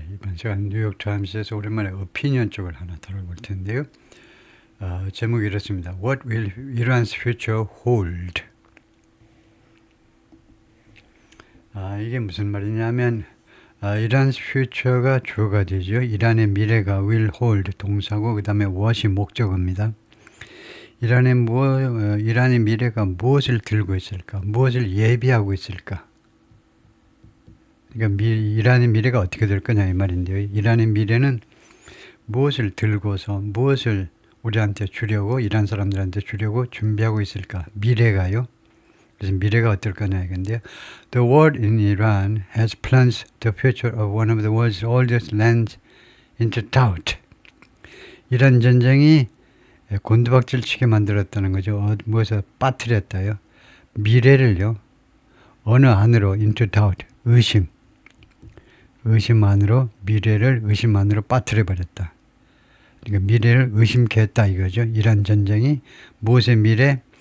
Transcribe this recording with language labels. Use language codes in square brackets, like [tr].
[ko] 이번 시간 뉴욕 타임스에서 오랜만에 오피니언 쪽을 하나 다뤄볼 텐데요. 제목이 이렇습니다. [en] What will Iran's future hold? [ko] 이게 무슨 말이냐면, [en] Iran's future [ko] 가 주어가 되죠. 이란의 미래가 will hold 동사고, 그 다음에 what이 목적어입니다. 이란의 미래가 무엇을 들고 있을까? 무엇을 예비하고 있을까? 그러니까 이란의 미래가 어떻게 될 거냐 이 말인데요. 이란의 미래는 무엇을 들고서 무엇을 우리한테 주려고 이란 사람들한테 주려고 준비하고 있을까? 미래가요. 그래서 미래가 어떨 거냐 이건데요. [en] The war in Iran has plunged the future of one of the world's oldest lands into doubt. [ko] 이란 전쟁이 곤두박질 치게 만들었다는 거죠. 무엇을 빠뜨렸다요. 미래를요. 어느 안으로 [en] into doubt. [ko] 의심 안으로 미래를 의심 안으로 빠뜨려 버렸다. 그러니까 미래를 의심케 했다 이거죠. 이란 전쟁이 무엇의 미래?